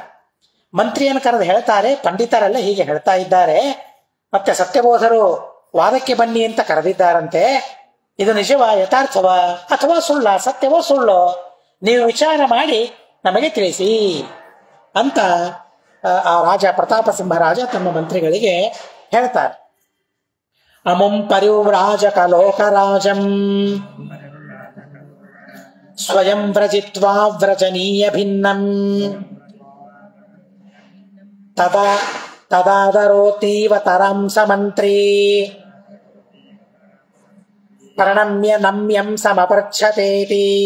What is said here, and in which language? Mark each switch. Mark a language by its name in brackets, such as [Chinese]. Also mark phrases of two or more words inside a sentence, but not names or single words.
[Kannada] ಮಂತ್ರಿಯನ್ನು ಕರೆದು ಹೇಳ್ತಾರೆ, ಪಂಡಿತರೆಲ್ಲ ಹೀಗೆ ಹೇಳ್ತಾ ಇದ್ದಾರೆ, ಮತ್ತೆ ಸತ್ಯಬೋಧರು ವಾದಕ್ಕೆ ಬನ್ನಿ ಅಂತ ಕರೆದಿದ್ದಾರಂತೆ, ಇದು ನಿಜವಾ ಯಥಾರ್ಥವಾ ಅಥವಾ ಸುಳ್ಳ, ಸತ್ಯವೋ ಸುಳ್ಳೋ ನೀವು ವಿಚಾರ ಮಾಡಿ ನಮಗೆ ತಿಳಿಸಿ ಅಂತ ಆ ರಾಜ ಪ್ರತಾಪ ಸಿಂಹರಾಜ ತಮ್ಮ ಮಂತ್ರಿಗಳಿಗೆ ಹೇಳ್ತಾರೆ. [Sanskrit] ಅಮುಂ ಪರಿವ್ರಾಜಕ ಲೋಕರಾಜಂ ಸ್ವಯಂ ವ್ರಜಿತ್ವಾ ವ್ರಜನೀಯ ಭಿನ್ನಂ ತದಾದರೋತೀವ ತರಂಸ ಮಂತ್ರಿ ಪ್ರಣಮ್ಯ ನಮ್ಯಂ ಸಮಪೃಚ್ಛತೇತಿ